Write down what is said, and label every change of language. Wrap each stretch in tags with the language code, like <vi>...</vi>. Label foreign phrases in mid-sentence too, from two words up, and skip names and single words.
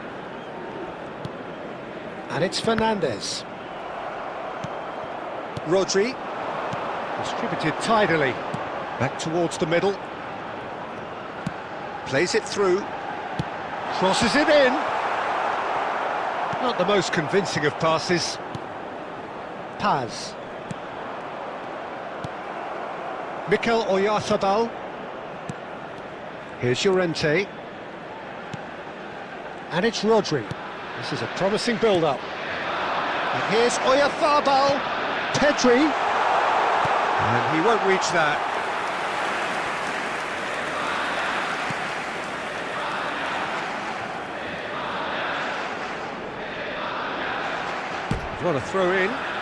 <en>And it's Fernandes. Rodri. Distributed tidily. Back towards the middle. Plays it through. Crosses it in. Not the most convincing of passes. Paz. Mikel Oyarzabal. Here's Llorente. And it's Rodri. This is a promising build-up. And here's Oyarzabal. Pedri. And he won't reach that. What a throw in.</en>